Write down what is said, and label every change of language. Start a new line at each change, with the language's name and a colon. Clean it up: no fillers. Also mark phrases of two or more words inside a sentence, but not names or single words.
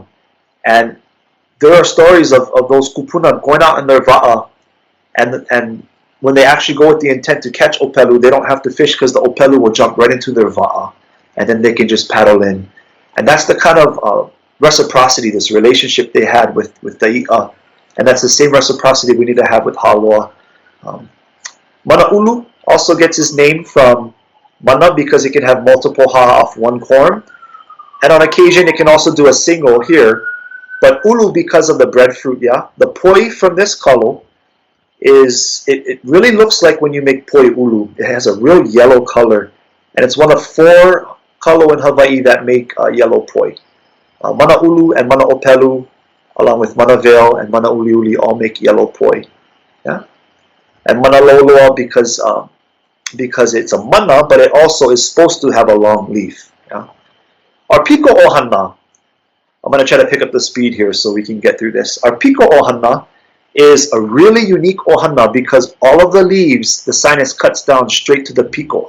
English: And there are stories of those Kūpuna going out in their va'a, and when they actually go with the intent to catch opelu, they don't have to fish because the opelu will jump right into their va'a, and then they can just paddle in. And that's the kind of reciprocity, this relationship they had with the i'a, and that's the same reciprocity we need to have with Hālaoa. Mana ulu also gets its name from mana because it can have multiple ha off one corm, and on occasion it can also do a single here. But ulu because of the breadfruit, yeah. The poi from this kalo is, it really looks like when you make
Hawaiian: poi ulu.
English: It has a real yellow color, and it's one of 4 kalo in Hawaii that make yellow poi. Mana ulu and mana opelu, along with mana veil and mana uli uli, all make yellow poi. Yeah, and mana loloa because it's a mana, but it also is supposed to have a long leaf. Yeah, our piko ʻōhāhā. I'm going to try to pick up the speed here so we can get through this. Our piko ʻōhāhā is a really unique ʻōhāhā because all of the leaves, the sinus cuts down straight to the piko.